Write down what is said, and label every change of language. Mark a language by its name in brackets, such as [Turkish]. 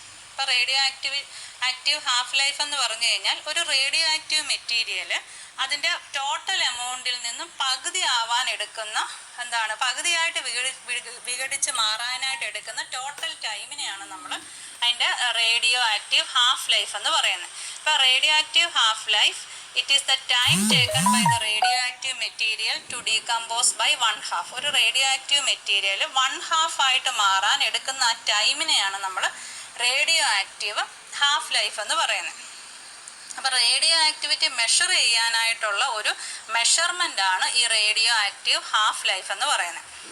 [Malayalam] ഇപ്പോൾ radio active half life എന്ന് പറഞ്ഞു കഴിഞ്ഞാൽ ഒരു റേഡിയോ ആക്റ്റീവ് മെറ്റീരിയൽ അതിൻ്റെ ടോട്ടൽ എമൗണ്ടിൽ നിന്നും പകുതി ആവാൻ എടുക്കുന്ന പകുതിയായിട്ട് വിഘടിച്ച് മാറാനായിട്ട് എടുക്കുന്ന ടോട്ടൽ ടൈമിനെയാണ് നമ്മൾ അതിൻ്റെ റേഡിയോ ആക്റ്റീവ് ഹാഫ് ലൈഫ് എന്ന് പറയുന്നത്. ഇപ്പോൾ radio active half life [English] it is the time taken by the radioactive material to decompose by 1/2. [Malayalam] ഒരു റേഡിയോ ആക്റ്റീവ് മെറ്റീരിയൽ 1/2 ആയിട്ട് മാറാൻ എടുക്കുന്ന ആ ടൈമിനെയാണ് നമ്മൾ റേഡിയോ ആക്റ്റീവ് ഹാഫ് ലൈഫ് എന്ന് പറയുന്നത്. അപ്പോൾ റേഡിയോ ആക്ടിവിറ്റി മെഷർ ചെയ്യാനായിട്ടുള്ള ഒരു മെഷർമെൻ്റ് ആണ് ഈ റേഡിയോ ആക്റ്റീവ് ഹാഫ് ലൈഫ് എന്ന് പറയുന്നത്.